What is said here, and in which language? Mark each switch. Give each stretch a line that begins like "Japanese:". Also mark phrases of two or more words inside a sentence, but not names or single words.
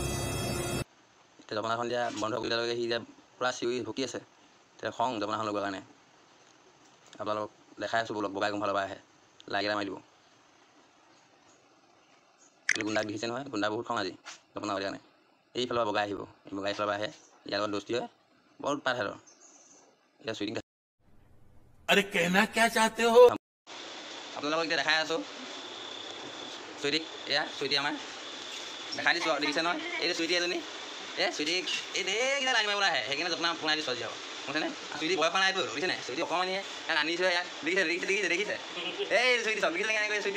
Assamese: এতিয়া জপনাখন এতিয়া বন্ধ কৰি দিয়ালৈকে সি এতিয়া পূৰা চিঞৰি ভুকি আছে, এতিয়া খং জপনাখন লগোৱাৰ কাৰণে। আপোনালোকক দেখাই আছোঁ ব'লক, বগাই কোনফালৰ পৰা আহে, লাইক এটা মাৰি দিব। এইটো গুণ্ডাক দেখিছে নহয়, গুণ্ডা বহুত খং আজি জপনা কৰি কাৰণে। এইফালৰ পৰা বগাই আহিব, বগাই এইফালৰ পৰা আহে, ইয়াৰ লগত দোস্তি হয়, বৰ উৎপাত সিহঁতৰ। এতিয়া চুইটিক
Hindi: अरे कहना क्या चाहते हो?
Assamese: আপোনালোকক এতিয়া দেখাই আছোঁ চুইটিক। এয়া চুইটি আমাৰ দেখাই দিছোঁ আৰু দেখিছে নহয়, এইটো চুইটি এজনী। চুইটিক এই এইকেইটা লাইন মাৰিবলৈ আহে, সেইকাৰণে জপনা বনাই দিছোঁ আজি আৰু বুজিছেনে। চুইটি বয়স হোৱা নাইতো, দেখিছেনে চুইটি অকণমানিহে, ইয়াত আনিছোঁ ইয়াত, দেখিছে দেখিছে দেখিছে এই চুইটি চব দেখিছে কেনেকৈ কৰিছে চুইটি।